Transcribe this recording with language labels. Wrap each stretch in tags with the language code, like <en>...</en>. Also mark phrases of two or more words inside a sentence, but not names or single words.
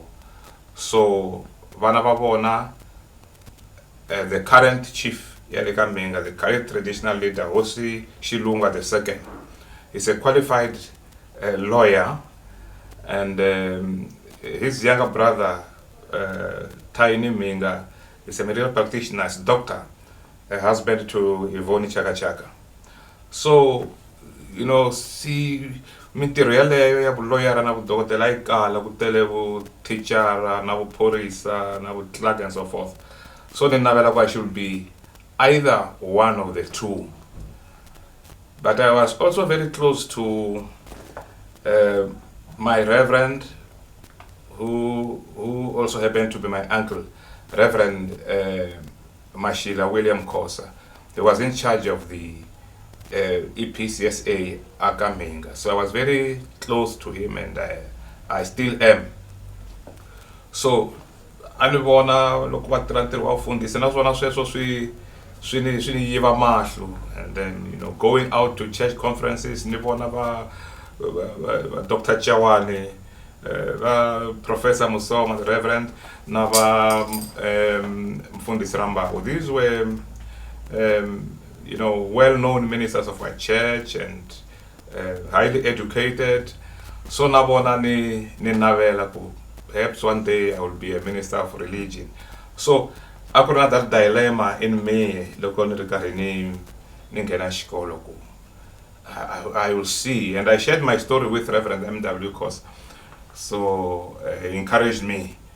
<ts>So vana va vona</ts> <en>the current chief</en> <ts>ya le ka Mhinga,</ts> <en>the current traditional leader, Hosi Shilunga II, is a qualified lawyer and his younger brother, Tiny Minga, is a medical practitioner, is a doctor, a husband to Ivoni Chaka Chaka. So, you know, see,</en> <ts>mintirho ya vuloyara na vudokodela yi kala ku tele vu teachara na vuphorisa na vuclerk</ts> <en>and so forth. So</en> <ts>ni navela ku</ts> <en>I should be either one of the two. But I was also very close to my Reverend, who also happened to be my uncle, Reverend Mashila William Kosa. He was in charge of the EPCSA Akaminga. So I was very close to him, and I still am.</en> <ts>So anivona loko va tirha ntirho wa vufundhisi na swona sweswo swi ni yiva mahlo,</ts> <en>and then, you know, going out to church conferences</en> <ts>ni vona va</ts> <en>Dr. Chawani, Professor Musoma, the Reverend,</en> <ts>na va Mfundisi Rambago.</ts> <en>These were you know, well-known ministers of my church and highly educated. So</en> <ts>nabona ni navela ku</ts> <en>perhaps one day I will be a minister of religion. So I could have that dilemma in me. I will see, and I shared my story with Reverend M.W. Kosa. So he encouraged me.</en>